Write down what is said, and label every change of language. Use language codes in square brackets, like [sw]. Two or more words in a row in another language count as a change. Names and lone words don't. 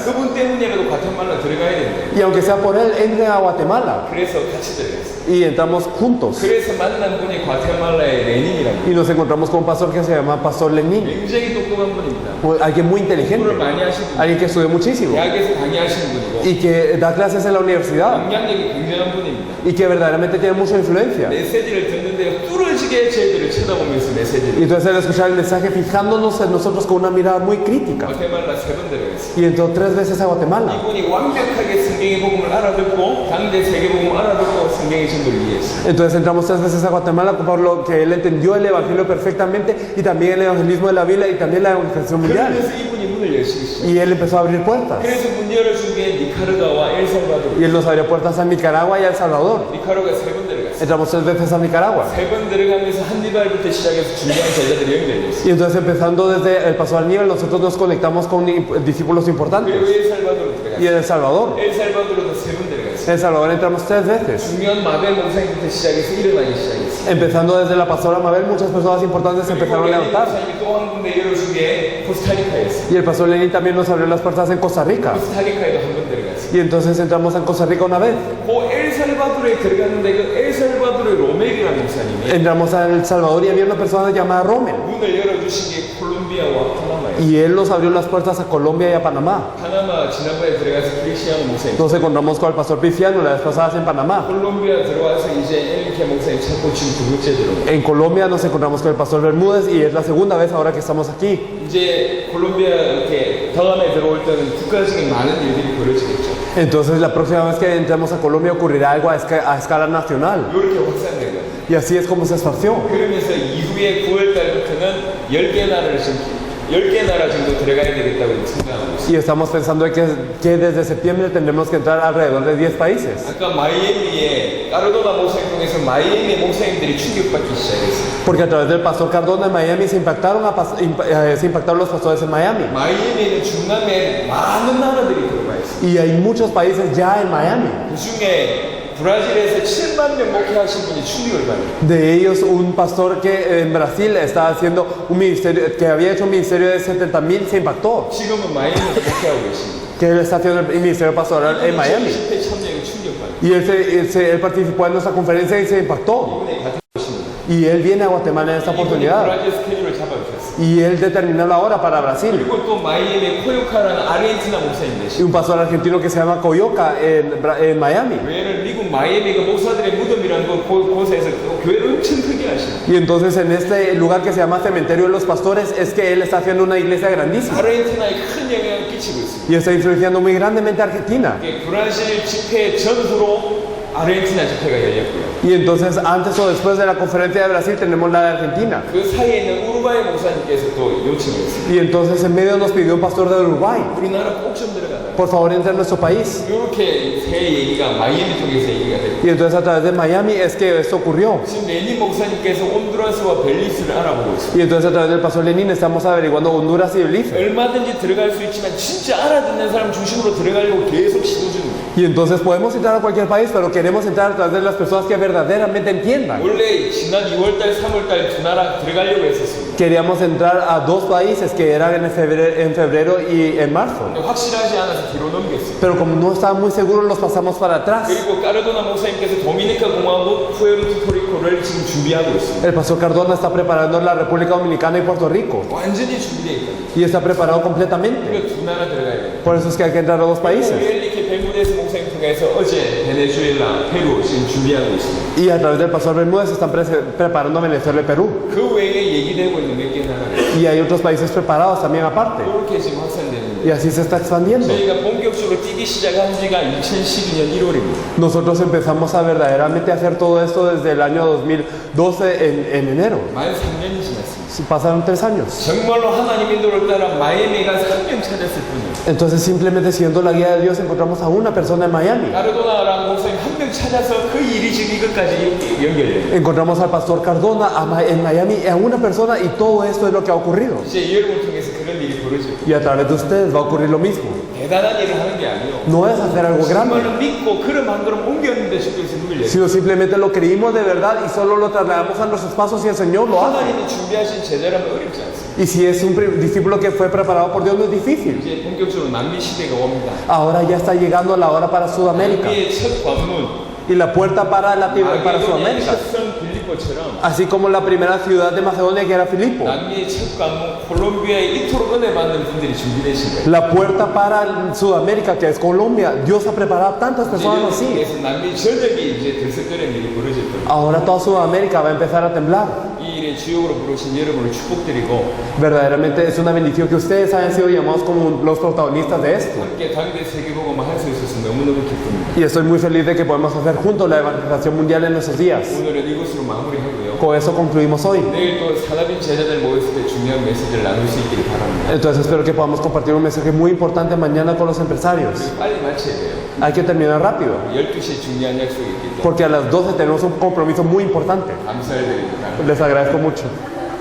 [ko] 그분 때문이라도 과테말라 들어가야 된대. [es] Y aunque sea por él, entre a Guatemala. [ko] 그래서 같이 들어갔어요. [es] Y entramos juntos. [ko] 그래서 만난 분이 과테말라의 레닌이라고. [es] Y nos encontramos con un pastor que se llama Pastor Lenin. [ko] 굉장히 똑똑한 분입니다. [es] Alguien muy inteligente. [ko] 공부를 많이 하신 분. [es] Alguien que estudió muchísimo. [ko] 대학에서 강의하시는 분이고. [es] Y que da clases en la universidad. [ko] 영향력이 굉장한 분입니다. [es] Y que verdaderamente tiene mucha influencia. [ko] 메시지를 듣는데 뚫어지게 저희들을 쳐다보면서 [es] Y [ko] 메시지를. [es] entonces al escuchar el mensaje, fijándonos en nosotros con una mirada muy crítica. [ko] 과테말라 3번 들어갔어요. [es] Y entró 3 veces a Guatemala. [ko] 이분이 완벽하게 성경의 복음을 알아듣고 당대 세계복음을 알아듣고 성경의 전도를 이해했어요. [es] Entonces entramos 3 veces a Guatemala por lo que él entendió el evangelio perfectamente y también el evangelismo de la Biblia y también la evangelización mundial. [ko] 그러면서 이분이 문을 여시겠어요. [es] Y él empezó a abrir puertas. [ko] 그래서 문 열어준 게 니카르가와 엘살바도르. [es] Y él nos abrió puertas a Nicaragua y a El Salvador. [ko] 니카르가 3번 들어갔어요. [es] Entramos 3 veces a Nicaragua. [ko] 3번 들어가면서 한니발부터 시작해서 중요한 제자들이 연결됐어요. [es] Y entonces empezando desde el paso al nivel, nosotros nos conectamos con discípulos [ko] 그리고 [es] importantes. [ko] 엘살바도르 [es] Y [ko] 들어갔어요. [es] en El Salvador. [ko] 엘살바도르도 3번 들어갔어요. [es] En El Salvador entramos 3 veces. [ko] 중요한 마벨 목사님부터 시작해서 일어나기 시작했어요. [es] Empezando desde la pastora Mabel, muchas personas importantes se empezaron a levantar. [ko] 목사님이 또 한 군데 열어준 게 코스타리카였어요. [es] Y el pastor Lenin también nos abrió las puertas en Costa Rica. [ko] 코스타리카에도 한 번 들어갔어요. [es] Y entonces entramos en Costa Rica una vez. [ko] 그 엘살바도르에 들어갔는데 그 엘살바도르의 로멜이라는 목사님이 [es] Entramos a El Salvador y había una persona llamada Rommel. [ko] 문을 열어주신 게 콜롬비아와 파나마예요. [es] Y él nos abrió las puertas a Colombia y a Panamá. [ko] 파나마 지난번에 들어가서 크리스티아노 목사님. [es] Nos encontramos con el pastor Pifiano las vez pasadas en Panamá. [ko] 콜롬비아 들어와서 이제 엘리케 목사님 찾고 지금 2번째 들어온. [es] En Colombia nos encontramos con el pastor Bermúdez y es la segunda vez ahora que estamos aquí. [ko] 이제 콜롬비아 이렇게 경험에 들어올 때는 국가적인 많은 일들이 벌어지겠죠. [es] Entonces la próxima vez que entremos a Colombia ocurrirá algo a escala nacional. [ko] 이렇게 확산된 거예요. [es] Y así es como se esparció. [ko] 그러면서 이후에 9월 달부터는 10개 나라를 지금 10개 나라 정도 들어가야 되겠다고 생각하고 있어요. [es] Y estamos pensando que desde septiembre tendremos que entrar alrededor de 10 países. [ko] 아까 마이애미에 까르도나 목사님 통해서 마이애미 목사님들이 충격받기 시작했어요. [es] Porque a través del pastor Cardona en Miami se impactaron los pastores en Miami. [ko] 마이애미는 중남미에 많은 나라들이 들어가 있어요. [es] Y hay muchos países ya en Miami. [ko] 그 중에 브라질에서 7만 명 목회하신 분이 충격을 받아요. [es] De ellos, un pastor que en Brasil estaba haciendo un ministerio, que había hecho un ministerio de 70,000, se impactó. [ko] 지금은 마이애미에서 목회하고 계십니다. [es] Que él está haciendo el ministerio pastoral en Miami. [ko] 10회 참여에 충격받아요. [es] Y él participó en nuestra conferencia y se impactó. [ko] 이번에 같은 것입니다. [es] Y él viene a Guatemala en esta [ko] 이분이 [es] oportunidad. [ko] 브라질 스케줄을 잡아주셨어요. [es] Y él determinó la hora para Brasil. [ko] 그리고 또 마이애미 코요카라는 아르헨티나 목사님 [es] Y [ko] 되시고 [es] un pastor argentino que se llama Coyoca en Miami. [ko] 왜냐면 미국 마이애미가 목사들의 무덤이라는 곳에서 교회를 엄청 크게 하시고 [es] Y entonces en este lugar que se llama Cementerio de los Pastores es que él está haciendo una iglesia grandísima. [ko] 아르헨티나에 큰 영향을 끼치고 있습니다. [es] Y está influenciando muy grandemente a Argentina. [ko] 이게 브라질 집회 전후로 아르헨티나 집회가 열렸고요. [es] Y entonces antes o después de la conferencia de Brasil tenemos la de Argentina. [ko] 그 사이에 있는 우루과이 목사님께서 또 요청을 했습니다. [es] Y entonces en medio nos pidió un pastor de Uruguay. [ko] 우리나라 꼭 좀 들어가라. [es] Por favor entre a nuestro país. [ko] 이렇게 새 얘기가 마이애미 쪽에서 얘기가 됐고 [es] Y entonces a través de Miami es que esto ocurrió. [ko] 지금 레닌 목사님께서 온두라스와 벨리스를 알아보고 있습니다. [es] Y entonces a través del pastor Lenin estamos averiguando Honduras y Belice. [ko] 얼마든지 들어갈 수 있지만 진짜 알아듣는 사람 중심으로 들어가려고 계속 시도 중입니다. [es] Y entonces podemos entrar a cualquier país, pero queremos queremos entrar a través de las personas que verdaderamente entiendan. [ko] 원래 지난 2월달, 3월달 두 나라 들어가려고 했었습니다. [es] Queríamos entrar a 2 países que eran en febrero y en marzo. [ko] 근데 확실하지 않아서 뒤로 넘겼어요. [es] Pero como no estaban muy seguros, los pasamos para atrás. [ko] 그리고 까르도나 목사님께서 도미니카 공화국, 푸에르토리코를 지금 준비하고 있습니다. [es] El pastor Cardona está preparando la República Dominicana y Puerto Rico. [ko] 완전히 준비되어 있거든요. [es] Y está preparado completamente. [ko] 그러니까 두 나라 들어가야 돼요. [es] Por eso es que hay que entrar a 2 países. [ko] 이렇게 벨무데스 목사님 통해서 어제 베네수엘라, 페루 지금 준비하고 있습니다. [es] Y a través del pastor Bermúdez están preparando Venezuela y Perú. [ko] 그 외에 얘기되고 있는 몇 개 나라가 [es] Y hay otros países preparados también aparte. [ko] 이렇게 지금 확산되는데 [es] Y así se está expandiendo. [ko] 저희가 본격적으로 뛰기 시작한 지가 2012년 1월입니다. [es] Nosotros empezamos a verdaderamente hacer todo esto desde el año 2012 en enero. [ko] 만 3년이 지났습니다. [es] Pasaron 3 años. [ko] 정말로 하나님 인도를 따라 마이애미 가서 한 명 찾았을 뿐이에요. [es] Entonces simplemente siguiendo la guía de Dios encontramos a una persona en Miami. [ko] 까르도나라는 목사님 한 명 찾아서 그 일이 지금 이것까지 연결돼요. [es] Encontramos al pastor Cardona en Miami a una persona y todo esto es lo que ha ocurrido. [ko] 이제 여러분을 통해서 그런 일이 벌어질 거예요. [es] Y a través de ustedes va a ocurrir lo mismo. [ko] 대단한 일을 하는 게 아니에요. [es] No es hacer algo grande, [ko] 정말로 믿고 걸음 한 걸음 옮겼는데 주께서 문을 열어요. [es] sino simplemente lo creímos de verdad y solo lo trasladamos a nuestros pasos y el Señor lo hace. [ko] 하나님이 준비하신 제자라면 어렵지 않습니다. [es] Y si es un discípulo que fue preparado por Dios, no es difícil. [ko] 이제 본격적으로 남미 시대가 옵니다. [es] Ahora ya está llegando la hora para Sudamérica [ko] 남미의 첫 관문 [es] y la puerta para [ko] 마게도니아의 [es] Sudamérica. [ko] 첫성 빌리포처럼 [es] Así como la primera ciudad de Macedonia que era Filipo. [ko] 남미의 첫 관문 콜롬비아에 이토록 은혜 받는 분들이 준비되신 거예요. [es] La puerta para Sudamérica que es Colombia. Dios ha preparado tantas personas así. [ko] 그래서 남미 전역이 이제 들썩거리는 일이 벌어질 겁니다. [es] Ahora toda Sudamérica va a empezar a temblar. [ko] 이 일에 주역으로 부르신 여러분을 축복드리고 [es] Verdaderamente es una bendición que ustedes hayan sido llamados como los protagonistas de esto. [ko] 함께 당대 세계복음을 할 수 있어서 너무너무 기쁩니다. [es] Y estoy muy feliz de que podemos hacer juntos la evangelización mundial en nuestros días. [ko] 오늘은 이것으로 마무리하고요. [es] Con eso concluimos hoy. [ko] 내일 또 사다빈 제자들 모였을 때 중요한 메시지를 나눌 수 있기를 바랍니다. [es] Entonces espero que podamos compartir un mensaje muy importante mañana con los empresarios. [ko] 빨리 마쳐야 돼요. [es] Hay que terminar rápido, [ko] 12시에 중요한 약속이 있기 때문에 [es] porque a las 12 tenemos un compromiso muy importante. [ko] 감사드립니다. [es] Les agradezco mucho.